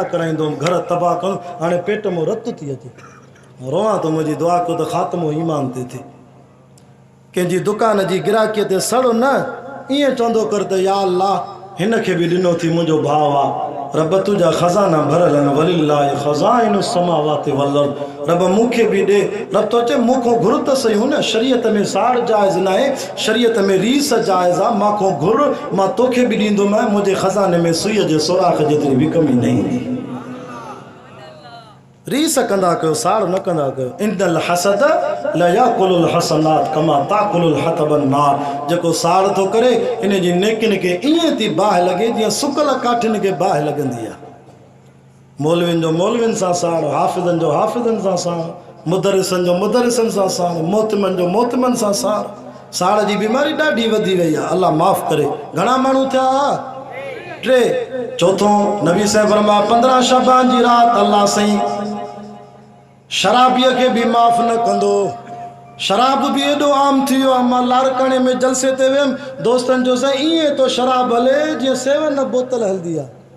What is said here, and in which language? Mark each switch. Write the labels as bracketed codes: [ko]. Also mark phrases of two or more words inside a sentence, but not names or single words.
[sd] कराईंदुमि घर तबाह कंदुमि हाणे पेट मों रत थी अचे रोवां थो मुंहिंजी दुआ कयो त ख़ात्मो ईमान ते थिए कंहिंजी दुकान जी गिराकीअ ते सड़ो न ईअं चवंदो कर त या अल्लाह हिन खे बि ॾिनो थी मुंहिंजो भाउ आहे रब तुंहिंजा ख़ज़ाना भरियल आहिनि [ar] ولله خزائن السماوات والأرض [sd] रब मूंखे बि ॾे रब थो चए मूंखों घुर त सही हो न शरीयत में साड़ जाइज़ न आहे शरीयत में रीस जाइज़ आहे मांखों घुर मां तोखे बि ॾींदोमांइ मुंहिंजे ख़ज़ाने में सुईअ जे सोराख़ जेतिरी बि कमी न ईंदी रीस कंदा कयो साड़ न कंदा कयो [ar] إن الحسد لا يأكل الحسنات كما تأكل الحطب النار [sd] जेको साड़ थो करे इन जी नेकिन खे ईअं थी बाहि लॻे जीअं सुकल काठिन खे बाहि लॻंदी आहे मौलवियुनि जो मौलवियुनि सां साड़ हाफ़िज़नि जो हाफ़िज़नि सां साड़ मुदरिसनि जो मुदरिसनि सां साड़ मोहतमनि जो मोहतमनि सां साड़ साड़ जी बीमारी ॾाढी वधी वई आहे अल्लाह माफ़ करे घणा माण्हू थिया 3 चौथों नबी साहिब फरमाया 15 शबान जी रात अल्लाह साईं शराबीअ खे बि माफ़ न कंदो शराब भी एडो आम थी वियो आहे मां लारकाणे में जलसे ते वियुमि दोस्तनि जो साईं ईअं तो शराब हले जीअं 7 बोतल हलंदी आहे